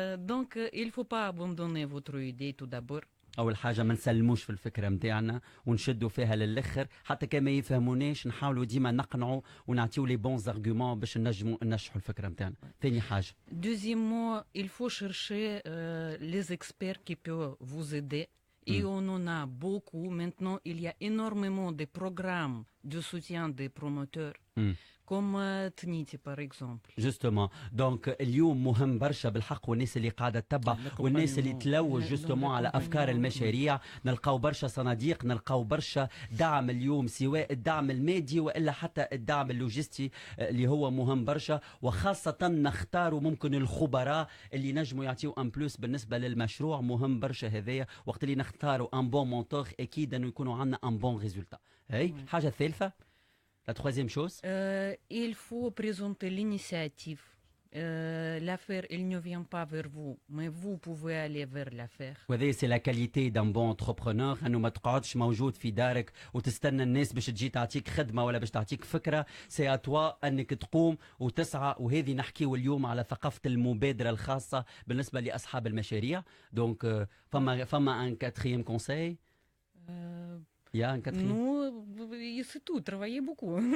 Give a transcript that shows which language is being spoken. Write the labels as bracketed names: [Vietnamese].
[French] Donc, il ne faut pas abandonner votre idée tout d'abord. [Arabic] اول حاجه ما نسلموش في الفكره نتاعنا ونشدوا فيها للاخر حتى كما يفهموناش نحاولوا ديما نقنعوا ونعطيو لي بونز ارغومون باش نجموا ننجحوا الفكره نتاعنا. ثاني حاجه [French] Deuxièmement, il faut chercher les experts qui peuvent vous aider. Et on en a beaucoup. Maintenant, il y a énormément de programmes de soutien des promoteurs. comme Tniti par exemple. [Arabic] جوستومون دونك اليوم مهم برشا بالحق، والناس اللي قاعده تتبع والناس اللي تلوج جوستومون على افكار المشاريع، نلقاو برشا صناديق، نلقاو برشا دعم اليوم، سواء الدعم المادي والا حتى الدعم اللوجستي اللي هو مهم برشا، وخاصه نختاروا ممكن الخبراء اللي نجموا يعطيو ان بلوس بالنسبه للمشروع. مهم برشا هذايا وقت اللي نختاروا ان بون مونتور اكيد انه يكونوا عندنا ان بون ريزولتا. هي حاجه ثالثه. [French] La troisième chose, il faut présenter l'initiative. L'affaire, elle ne vient pas vers vous, mais vous pouvez aller vers l'affaire. [Arabic] وهذه [French] c'est la qualité d'un bon entrepreneur، [Arabic] انه ما تقعدش موجود في دارك وتستنى الناس باش تجي تعطيك خدمه ولا باش تعطيك فكره. سي اتوا انك تقوم وتسعى، وهذه نحكيو اليوم على ثقافه المبادره الخاصه بالنسبه لاصحاب المشاريع. دونك فما ان كاتريام كونساي. [French] Il y a un quatrième. Nous, c'est tout, travailler beaucoup.